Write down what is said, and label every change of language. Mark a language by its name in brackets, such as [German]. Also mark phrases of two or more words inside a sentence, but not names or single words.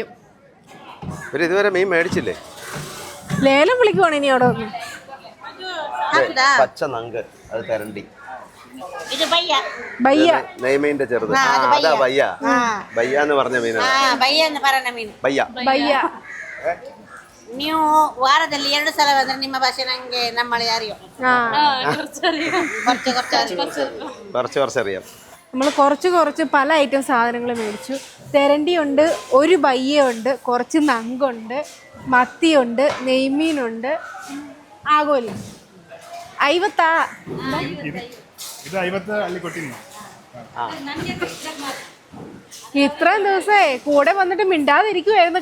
[Malayalam] ഇവര് ഇതുവരെ മീൻ മേടിച്ചില്ലേ? ലേലം വിളിക്കുവാണ് ഇനി അവിടെ ഒന്ന്. പച്ച നങ്ക്, അത് തെരണ്ടി. നെയ്മീന്റെ ചെറുത്. അതാ ബയ്യ. ബയ്യ എന്ന് പറഞ്ഞ മീനാണ്. ബയ്യ. [Kannada] ನೀವು ವಾರದಲ್ಲಿ 2 ಸಲ ಬಂದ್ರೆ ನಿಮ್ಮ ಭಾಷೆ ನಂಗೆ ನಮ್ಮಳೆ അറിയോ? [Malayalam] കുറച്ചറിയാം. നമ്മൾ കുറച്ച് പല ഐറ്റം സാധനങ്ങൾ മേടിച്ചു. തെരണ്ടിയുണ്ട്, ഒരു ബയ്യുണ്ട്, കുറച്ച് നങ്കുണ്ട്, മത്തിയുണ്ട്, നെയ്മീനുണ്ട്, ആഗോലി. 50 ഇത്രയും ദിവസമേ കൂടെ വന്നിട്ട് മിണ്ടാതിരിക്കുവായിരുന്നു.